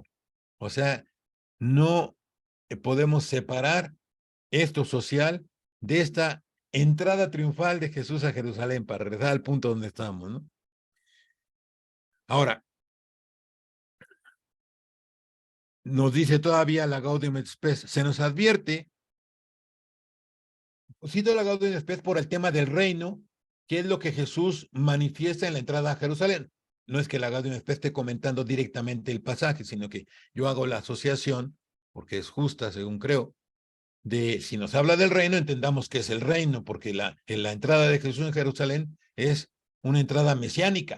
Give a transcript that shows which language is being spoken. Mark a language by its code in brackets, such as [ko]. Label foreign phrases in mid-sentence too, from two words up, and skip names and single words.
[es] O sea, no podemos separar esto social de esta entrada triunfal de Jesús a Jerusalén, para regresar al punto donde estamos, ¿no? Ahora, nos dice todavía la Gaudium et Spes, se nos advierte, cito la Gaudium et Spes por el tema del reino, que es lo que Jesús manifiesta en la entrada a Jerusalén. No es que la Gaudium et Spes esté comentando directamente el pasaje, sino que yo hago la asociación, porque es justa, según creo, de si nos habla del reino, entendamos que es el reino, porque la entrada de Jesús en Jerusalén es una entrada mesiánica.